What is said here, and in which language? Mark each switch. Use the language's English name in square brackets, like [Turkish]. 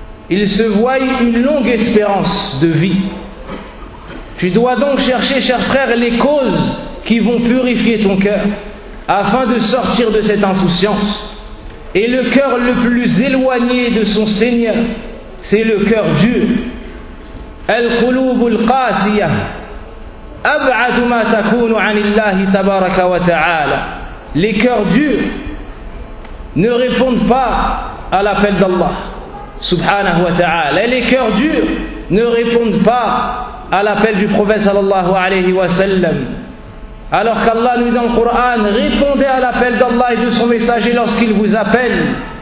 [French] Ils se voient une longue espérance de vie. Tu dois donc chercher, cher frère, les causes qui vont purifier ton cœur afin de sortir de cette insouciance. Et le cœur le plus éloigné de son Seigneur, c'est le cœur dur. [Arabic] القلوب القاسية أبعد ما تكون عن الله تبارك وتعالى. [French] Les cœurs durs ne répondent pas à l'appel d'Allah subhanahu wa ta'ala. Et les cœurs durs ne répondent pas à l'appel du prophète sallallahu alayhi wa sallam. Alors qu'Allah nous dit dans le Coran, répondez à l'appel d'Allah et de son messager lorsqu'il vous appelle.